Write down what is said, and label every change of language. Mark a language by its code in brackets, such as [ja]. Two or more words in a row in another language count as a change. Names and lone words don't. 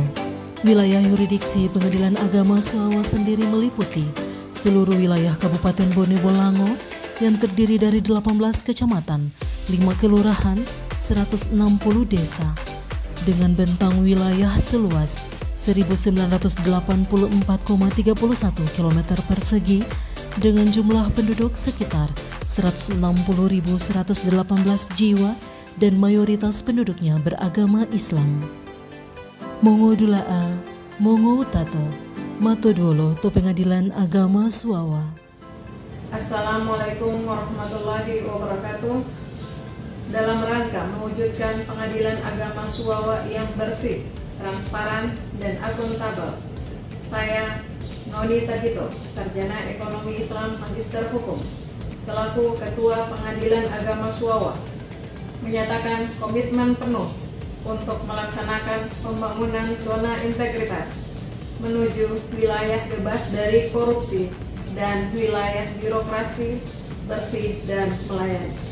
[id] Wilayah yurisdiksi Pengadilan Agama Suawa sendiri meliputi seluruh wilayah Kabupaten Bone Bolango yang terdiri dari 18 kecamatan, 5 kelurahan, 160 desa, dengan bentang wilayah seluas 1984,31 km persegi dengan jumlah penduduk sekitar 160.118 jiwa dan mayoritas penduduknya beragama Islam. [gor] Mongo dula'a, mongo tato, mato dolo to Pengadilan Agama Suawa. [ar] السلام عليكم ورحمة الله وبركاته. [id] Dalam rangka mewujudkan Pengadilan Agama Suawa yang bersih, transparan, dan akuntabel, saya Noni Tagito, Sarjana Ekonomi Islam Magister Hukum, selaku Ketua Pengadilan Agama Suawa, menyatakan komitmen penuh untuk melaksanakan pembangunan zona integritas menuju wilayah bebas dari korupsi dan wilayah birokrasi bersih dan melayani.